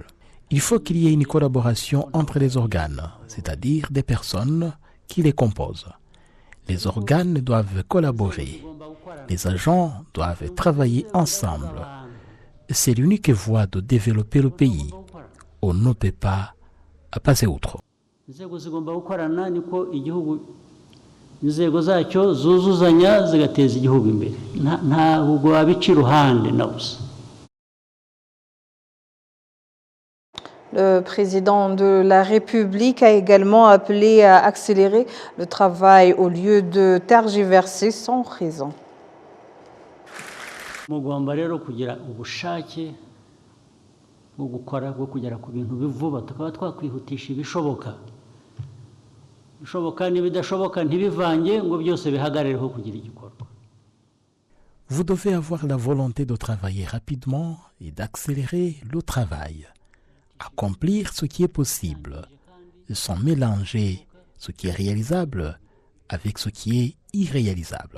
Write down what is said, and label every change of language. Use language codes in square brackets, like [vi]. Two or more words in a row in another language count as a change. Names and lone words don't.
[fr] Il faut qu'il y ait une collaboration entre les organes, c'est-à-dire des personnes qui les composent. Les organes doivent collaborer. Les agents doivent travailler ensemble. C'est l'unique voie de développer le pays. On ne peut pas passer outre. [rw] Inzego zacyo zuzuzanya zigateza igihugu imbere ntabwo wabica iruhande na busa. [fr] Le président de la République a également appelé à accélérer le travail au lieu de tergiverser sans raison. [rw] Mugomba rero kugira ubushake bwo gukora bwo kugera ku bintu bivuba tukaba twakwihutisha ibishoboka. [fr] Vous devez avoir la volonté de travailler rapidement et d'accélérer le travail. Accomplir ce qui est possible, sans mélanger ce qui est réalisable avec ce qui est irréalisable.